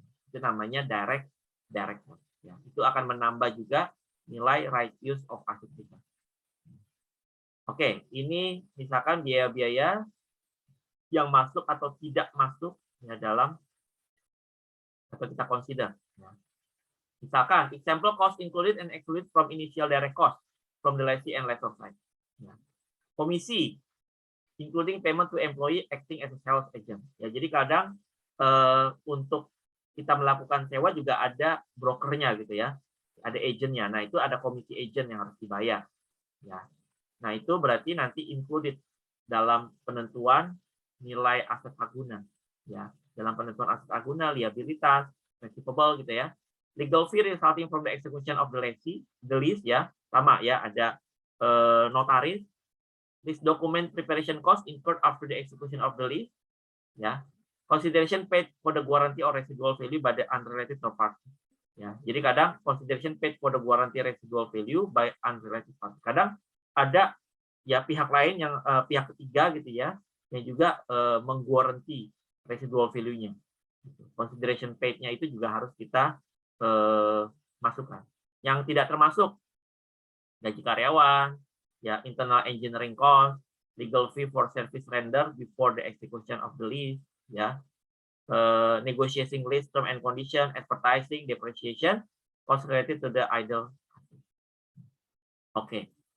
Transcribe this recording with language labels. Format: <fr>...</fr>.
<id>Itu namanya direct cost. Ya, itu akan menambah juga nilai right use of asset kita. Oke, ini misalkan biaya-biaya yang masuk atau tidak masuk ya dalam atau kita consider. Ya. Misalkan</id> <en>example cost included and excluded from initial direct cost from the lessee and lessor side. Ya.</en> <id>Komisi</id> <en>including payment to employee acting as a sales agent.</en> <id>Ya, jadi kadang untuk kita melakukan sewa juga ada brokernya gitu ya, ada agentnya. Nah, itu ada komisi agent yang harus dibayar. Ya, nah itu berarti nanti included dalam penentuan nilai aset aguna. Ya, dalam penentuan aset aguna, liabilitas, receivable gitu ya.</id> <en>Legal fee resulting from the execution of the lease ya,</en> <id>sama ya, ada notaris.</id> <en>This document preparation cost incurred after the execution of the lease, ya. Consideration paid for the guarantee or residual value by the unrelated third party.</en> <id>Ya, jadi kadang</id> <en>consideration paid for the guarantee residual value by unrelated party.</en> <id>Kadang ada ya pihak lain yang pihak ketiga gitu ya, yang juga mengguaranti residual value-nya. Consideration paid-nya itu juga harus kita masukkan. Yang tidak termasuk gaji karyawan, ya</id> <en>internal engineering cost, legal fee for service render before the execution of the lease, ya, negotiating lease term and condition, advertising, depreciation, cost related to the idle. Oke.</en>